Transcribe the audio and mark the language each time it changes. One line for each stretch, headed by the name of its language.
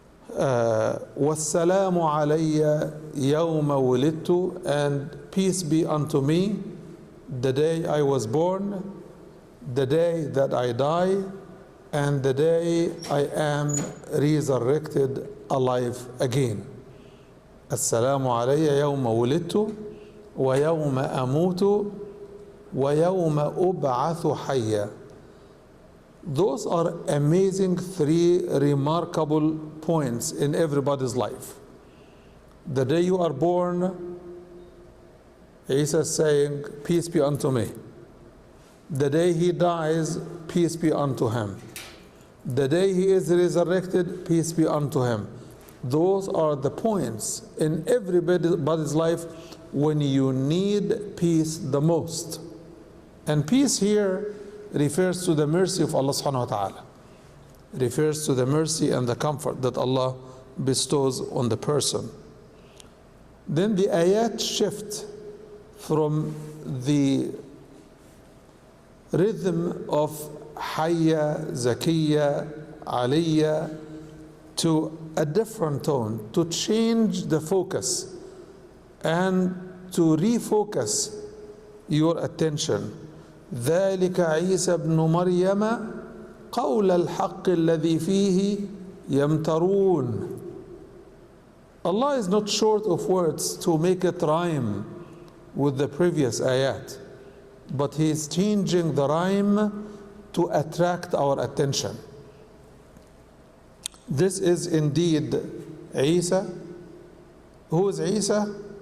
Arabic: وَالسَّلَامُ عَلَيَّ يَوْمَ وُلِدْتُ.
English: And peace be unto me the day I was born, the day that I die, and the day I am resurrected alive again.
Arabic: السلام علي يوم ولدت ويوم أموت ويوم أبعث حيا.
English: Those are amazing 3 remarkable points in everybody's life. The day you are born, Isa is saying, peace be unto me. The day he dies, peace be unto him. The day he is resurrected, peace be unto him. Those are the points in everybody's life when you need peace the most. And peace here refers to the mercy of Allah subhanahu wa ta'ala. Refers to the mercy and the comfort that Allah bestows on the person. Then the ayat shift from the rhythm of Hayya, Zakiyya, Aliyya to a different tone, to change the focus and to refocus your attention.
Arabic: ذلك عيسى ابن مريم قول الحق الذي فيه يمترون.
English: Allah is not short of words to make it rhyme with the previous ayat, but He is changing the rhyme to attract our attention. This is indeed Isa. Who is Isa?